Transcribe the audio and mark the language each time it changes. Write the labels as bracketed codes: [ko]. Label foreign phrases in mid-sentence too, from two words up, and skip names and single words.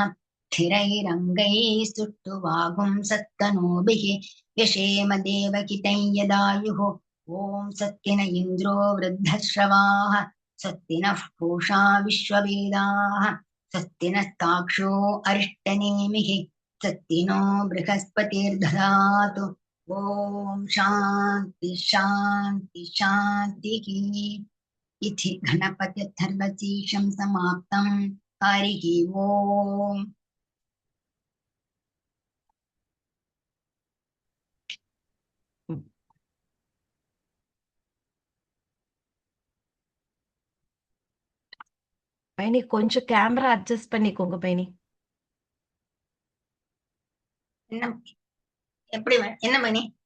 [sa] स्थिरैरङ्गैः सुष्ठुवागुंसस्तनूभिः व्यशेम देवकितं यदायुः ॐ सत्य न इन्द्रो वृद्धश्रवाः सत्य नः पूषा विश्ववेदाः सत्य नस्ताक्षो अरिष्टनेमिः सत्य नो बृहस्पतिर्दधातु ॐ शान्ति शान्ति शान्तिः। इति गणपत्यर्थर्वशीषं समाप्तं हरिः ओम्। [ta] பைனி கொஞ்சம் [en] camera adjust [ta] பண்ணிக்கோங்க பைனி. என்ன எப்படி என்ன பண்ணி